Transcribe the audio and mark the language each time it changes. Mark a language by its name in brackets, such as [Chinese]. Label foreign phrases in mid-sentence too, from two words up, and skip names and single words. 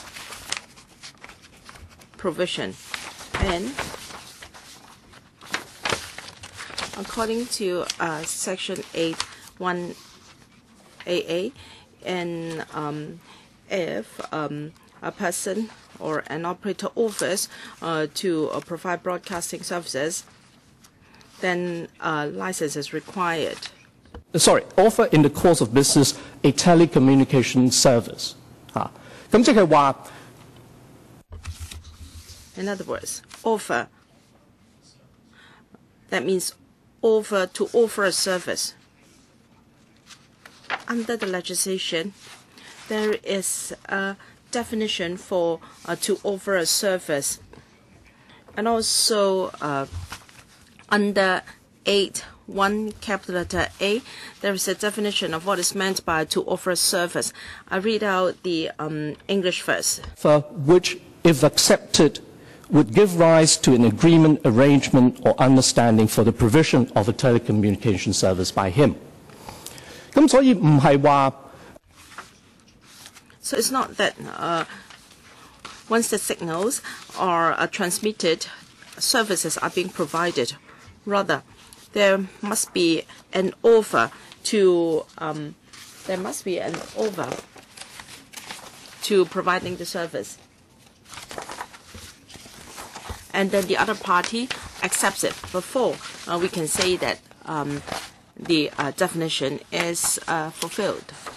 [English] provision, and according to Section 8(1)AA, and if a person or an operator offers to provide broadcasting services, then a license is required. Offer in the course of business a telecommunication service. [Cantonese] 咁即係話 [English] In other words, offer, that means offer to offer a service. Under the legislation, there is a definition for to offer a service. And also under 8(1) capital letter A, there is a definition of what is meant by to offer a service. I read out the English first. For which, if accepted, would give rise to an agreement, arrangement, or understanding for the provision of a telecommunication service by him. [Cantonese] 咁所以唔係話 [English] So it's not that once the signals are transmitted, services are being provided. Rather, there must be an offer to providing the service, and then the other party accepts it before we can say that the definition is fulfilled.